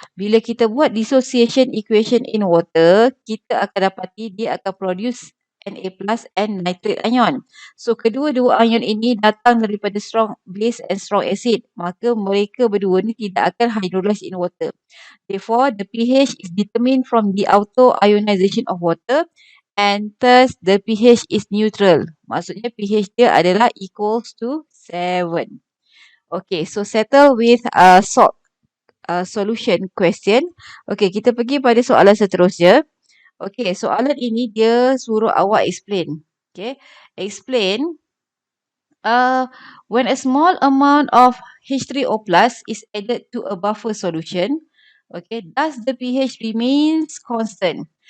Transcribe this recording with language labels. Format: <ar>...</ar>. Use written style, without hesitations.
<ms>Bila kita buat</ms> <en>dissociation equation in water,</en> <ms>kita akan dapati dia akan</ms> <en>produce Na plus and nitrate ion.</en> <ms>So kedua-dua ion ini datang daripada</ms> <en>strong base and strong acid.</en> <ms>Maka mereka berdua ni tidak akan</ms> <en>hydrolyze in water. Therefore, the pH is determined from the auto ionization of water and thus the pH is neutral.</en> <ms>Maksudnya pH dia adalah</ms> <en>equals to 7. Okay, so settle with salt solution question.</en> <ms>Okay, kita pergi pada soalan seterusnya. Okay, soalan ini dia suruh awak explain.</ms> <en>Okay, explain when a small amount of H3O plus is added to a buffer solution, okay, does the pH remains constant?</en>